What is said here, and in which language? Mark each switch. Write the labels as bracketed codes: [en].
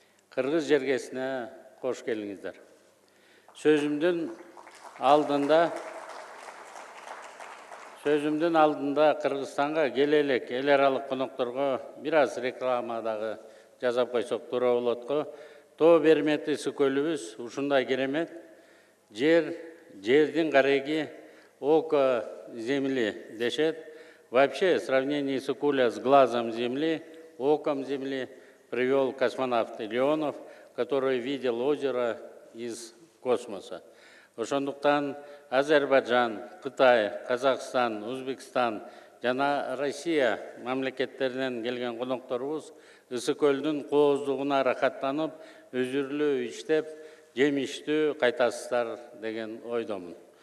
[ky] Кыргыз жергесине кош келиңиздер. Сөзүмдүн алдында Кыргызстанга келе элек эл аралык конокторго бир аз реклама дагы жасап койсок туура болот го. Тоо бермети Ысыкөлүбүз ушундай керемет жердин кареги [ru] око земли [ky] дешет. [ru] Вообще, в сравнении Ысыкуля с глазом земли, оком земли привел космонавт Леонов, который видел озеро из космоса. [ky] Ошондуктан Азербайджан, Кытай, Казакстан, Өзбекстан жана Россия мамлекеттеринен келген конокторубуз Ысыкөлдүн кооздугуна рахаттанып, өзүрлүү иштеп, жемиштүү кайтасыздар деген ойдомун.